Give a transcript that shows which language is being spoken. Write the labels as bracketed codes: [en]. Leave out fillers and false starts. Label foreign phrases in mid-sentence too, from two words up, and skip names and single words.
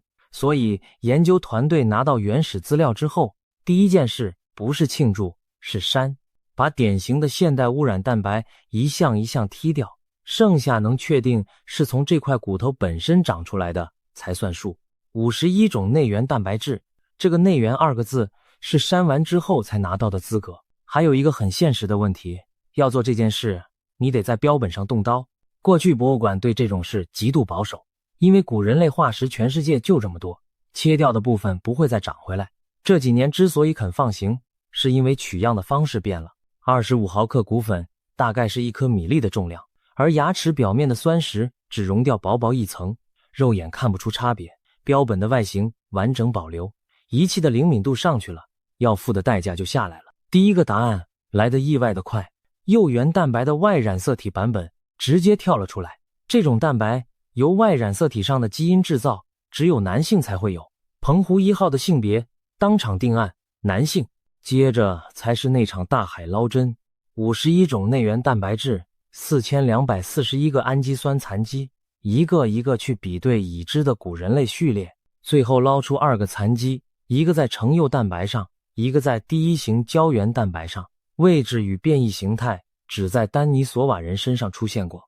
[zh] 所以研究團隊拿到原始資料之後，第一件事不是慶祝，是刪，把典型的现代污染蛋白一項一項踢掉，剩下能確定是從這塊骨頭本身長出來的才算數。51種內源蛋白質，這個內源2個字是刪完之後才拿到的資格。還有一個很現實的問題，要做這件事，你得在標本上動刀。過去博物館對這種事極度保守，因為古人類化石全世界就這麼多，切掉的部分不會再長回来。這幾年之所以肯放行，是因為取樣的方式變了。25毫克骨粉大概是1顆米粒的重量，而牙齒表面的酸蝕只溶掉薄薄一層，肉眼看不出差別，標本的外形完整保留，儀器的靈敏度上去了，要付的代價就下來了。第一個答案來得意外的快，釉原蛋白的 Y 染色體版本直接跳了出來。這種蛋白由 Y 染色體上的基因制造，只有男性才會有。澎湖1號的性別當場定案，男性。接着才是那場大海撈針，51種內源蛋白質，4241個氨基酸殘基，一個一個去比對已知的古人類序列，最後撈出2個殘基，一個在成釉蛋白上，一個在第1型膠原蛋白上，位置與變異形態只在丹尼索瓦人身上出現過。